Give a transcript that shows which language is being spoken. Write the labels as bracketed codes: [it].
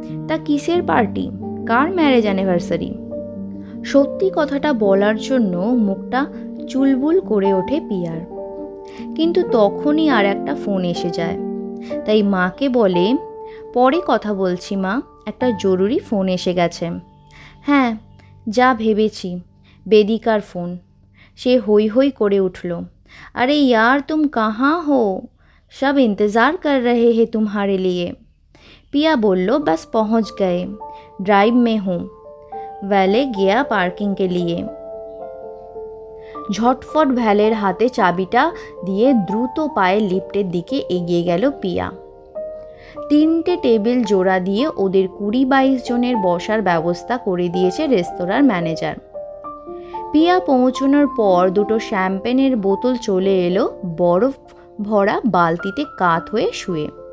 [bn] তা কিসের পার্টি, কার marriage anniversary? সত্যি কথাটা বলার জন্য মুখটা চুলবুল করে ওঠে পিয়ার। কিন্তু তখনই আর একটা ফোন এসে যায়। তাই মাকে বলে, পরে কথা বলছি মা, একটা জরুরি ফোন এসে গেছে। হ্যাঁ, যা ভেবেছি, বেদিকার ফোন। সে হই হই করে উঠল, [hi] अरे यार तुम कहाँ हो, सब इंतज़ार कर रहे हैं तुम्हारे लिए। पिया बोलो, बस पहुँच गए, ड्राइव में हूँ। वैले गया पार्किंग के लिए। [bn] ঝটফট ভ্যালের হাতে চাবিটা দিয়ে দ্রুত পায়ে লিফটের দিকে এগিয়ে গেল পিয়া। 3টে টেবিল জোড়া দিয়ে ওদের 20-22 জনের বসার ব্যবস্থা করে দিয়েছে রেস্তোরাঁর ম্যানেজার। পিয়া পৌঁছানোর পর 2টো শ্যাম্পেনের বোতল চলে এলো বরফ ভরা বালতিতে কাত হয়ে শুয়ে।